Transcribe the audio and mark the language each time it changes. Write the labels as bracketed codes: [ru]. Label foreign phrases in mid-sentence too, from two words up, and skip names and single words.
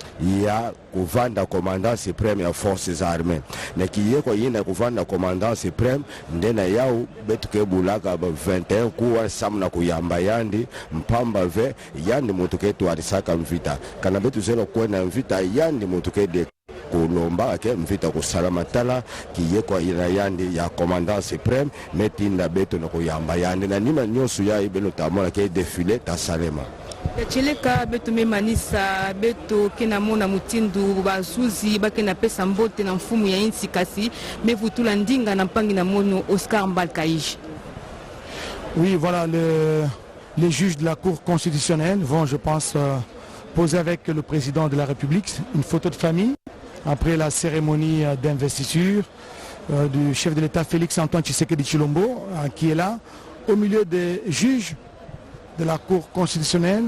[ktu] ya kuvanda [fr] commandant supreme [ktu] ya [fr] forces armées [ktu] na kiyeko yina kuvanda [fr] commandant supreme [ktu] ndena yao betu kebulaka 21 kuwa samna kuyamba yandi mpamba ve yandi mutuketu arisaka mvita kana betu zelo kwena mvita yandi mutukede kulomba ke mvita kusalama tala kiyeko ina yandi ya [fr] commandant supreme [ktu] metinda betu na kuyamba yandi na nima nyosu ya ibelo tamona ke défilé tasalema ya cheleka beto memanisa beto kena mona mutindu bazuzi bakena pesa mbote na mfumu ya insi kasi mevutula ndinga na mpangi na mono Oscar Mbalkaïj. [fr] Oui, voilà, les juges de la Cour constitutionnelle vont, je pense, poser avec le président de la République une photo de famille après la cérémonie d'investiture. du chef de l'État Félix Antoine Tshisekedi Tshilombo qui est là, au milieu des juges de la Cour constitutionnelle.